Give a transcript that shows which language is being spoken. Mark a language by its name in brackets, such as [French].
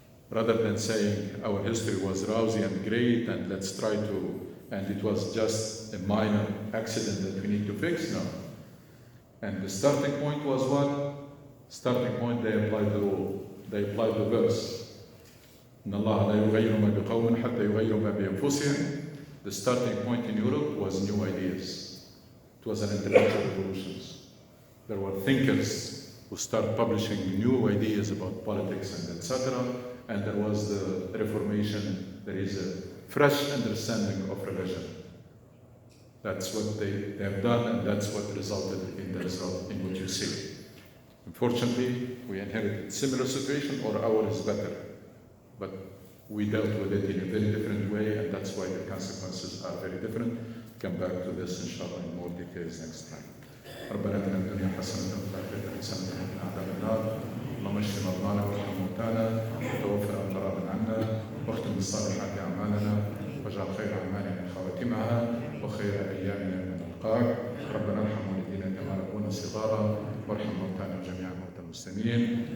[English] Rather than saying our history was rosy and great and let's try to, and it was just a minor accident that we need to fix, no. And the starting point was what? Starting point, they applied the rule. They applied the verse. [Arabic] إن الله لا يغير ما بقوم حتى يغيروا ما بأنفسهم. [English] The starting point in Europe was new ideas. It was an intellectual revolution. There were thinkers who started publishing new ideas about politics and etc. And there was the Reformation. There is a fresh understanding of religion. That's what they have done, and that's what resulted in the result in what you see. Unfortunately, we inherited a similar situation, or ours is better. But we dealt with it in a very different way, and that's why the consequences are very different. Come back to this, inshallah, in more details next time. [Arabic] ربنا اتنا في الدنيا حسنة وفي الآخرة حسنة وقنا عذاب النار. اللهم اشف مرضانا وارحم موتانا وتوفنا من راض عنا واختم بالصالحات أعمالنا واجعل خير أعمالنا خواتمها وخير أيامنا من نلقاك. ربنا ارحم والدينا كما ربونا صغارا وارحم موتانا وجميع موتى المسلمين.